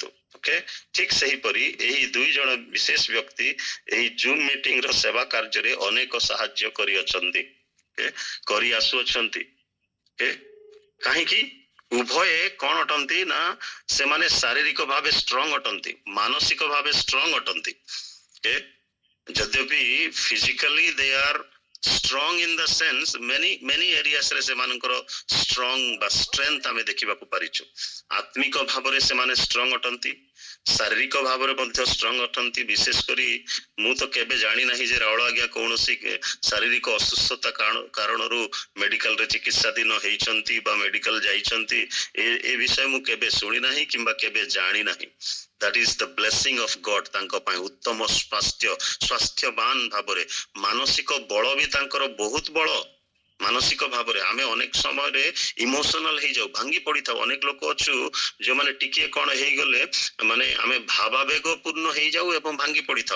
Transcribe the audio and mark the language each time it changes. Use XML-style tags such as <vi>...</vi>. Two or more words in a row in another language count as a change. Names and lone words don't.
<or>ଓକେ, ଠିକ ସେହିପରି ଏହି ଦୁଇ ଜଣ ବିଶେଷ ବ୍ୟକ୍ତି ଏହି ଜୁମ୍ ମିଟିଂ ର ସେବା କାର୍ଯ୍ୟରେ ଅନେକ ସାହାଯ୍ୟ କରିଅଛନ୍ତି, କରି ଆସୁଅଛନ୍ତି। କାହିଁକି? ଉଭୟ କଣ ଅଟନ୍ତି ନା ସେମାନେ ଶାରୀରିକ ଭାବେ ଷ୍ଟ୍ରଙ୍ଗ ଅଟନ୍ତି, ମାନସିକ ଭାବେ ଷ୍ଟ୍ରଙ୍ଗ ଅଟନ୍ତି। ଯଦ୍ୟପି</or> <en>physically they are strong in the sense many areas</en> <or>ରେ ସେମାନଙ୍କର strong ବା strength ଆମେ ଦେଖିବାକୁ ପାରିଛୁ। ଆତ୍ମିକ ଭାବରେ ସେମାନେ strong ଅଟନ୍ତି, ଶାରୀରିକ ଭାବରେ ମଧ୍ୟ strong ଅଟନ୍ତି। ବିଶେଷ କରି ମୁଁ ତ କେବେ ଜାଣି ନାହିଁ ଯେ ରାଉଳ ଆଜ୍ଞା କୌଣସି ଶାରୀରିକ ଅସୁସ୍ଥତା କାରଣରୁ ମେଡିକାଲରେ ଚିକିତ୍ସାଧୀନ ହେଇଛନ୍ତି ବା ମେଡିକାଲ ଯାଇଛନ୍ତି, ଏ ବିଷୟ ମୁଁ କେବେ ଶୁଣି ନାହିଁ କିମ୍ବା କେବେ ଜାଣି ନାହିଁ।</or> <en>That is the blessing of God</en> <or>ତାଙ୍କ ପାଇଁ ଉତ୍ତମ ସ୍ୱାସ୍ଥ୍ୟବାନ ଭାବରେ, ମାନସିକ ବଳ ବି ତାଙ୍କର ବହୁତ ବଳ। ମାନସିକ ଭାବରେ ଆମେ ଅନେକ ସମୟରେ ଇମୋସନାଲ ହେଇଯାଉ, ଭାଙ୍ଗି ପଡିଥାଉ। ଅନେକ ଲୋକ ଅଛୁ ଯୋଉମାନେ ଟିକେ କଣ ହେଇଗଲେ ମାନେ ଆମେ ଭାବାବେଗ ପୂର୍ଣ୍ଣ ହେଇଯାଉ ଏବଂ ଭାଙ୍ଗି ପଡିଥାଉ।</or>